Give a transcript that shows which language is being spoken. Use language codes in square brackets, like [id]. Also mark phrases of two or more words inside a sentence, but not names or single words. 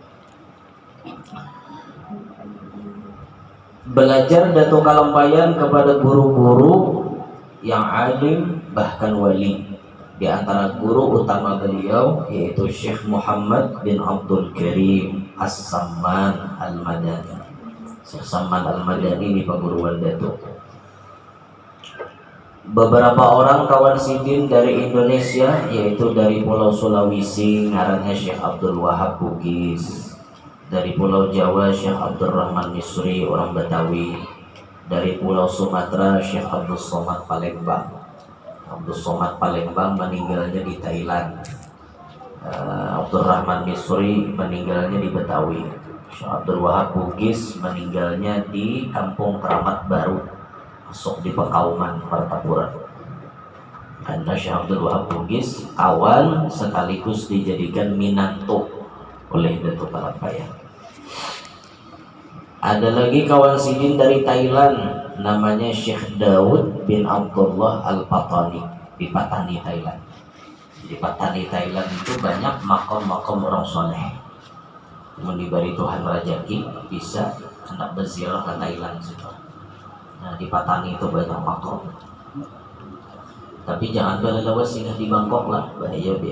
[id] Belajar Datuk Kalampayan kepada guru-guru yang alim bahkan wali. Di antara guru utama beliau yaitu Syekh Muhammad bin Abdul Karim As-Samman Al-Madani. Syekh Samman Al-Madani di paguruan Datuk. Beberapa orang kawan Sidin dari Indonesia, yaitu dari Pulau Sulawesi ngarannya Syekh Abdul Wahab Bugis, dari Pulau Jawa Syekh Abdul Rahman Misri orang Betawi, dari Pulau Sumatera Syekh Abdul Somad Palembang. Abdul Somad Palembang meninggalnya di Thailand. Abdul Rahman Misri meninggalnya di Betawi. Syekh Abdul Wahab Bugis meninggalnya di Kampung Keramat Baru, masuk di Pekauman Martapura. Karena Syekh Abdul Wahab Bugis kawan sekaligus dijadikan minantu oleh Datuk Kalampayan. Ada lagi kawan sidin dari Thailand, namanya Syekh Daud bin Abdullah Al-Patani, di Patani, Thailand. Di Patani, Thailand itu banyak makom-makom orang soleh. Diberi Tuhan rezeki bisa hendak berziarah ke Thailand situ. Nah, di Patani itu banyak makom. Tapi jangan belawas singgah di Bangkok lah, bahaya biar.